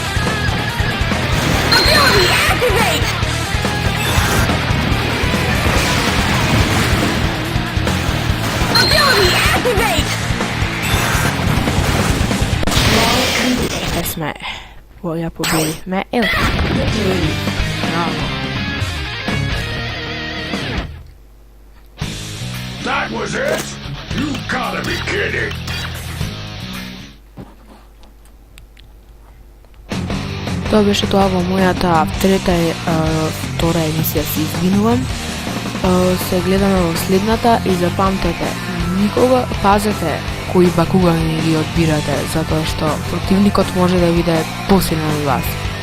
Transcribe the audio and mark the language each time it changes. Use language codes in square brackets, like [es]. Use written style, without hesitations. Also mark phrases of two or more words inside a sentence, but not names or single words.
[mk] Е сме. Ја победихме. Ел. Браво. [en] That was it? You gotta be kidding. [mk] Тоа беше тоа во мојата втора емисија, се извинувам. Се гледаме во следната и запамтете, никога пазете кои бакугани ги одбирате, затоа што противникот може да биде посилен од вас.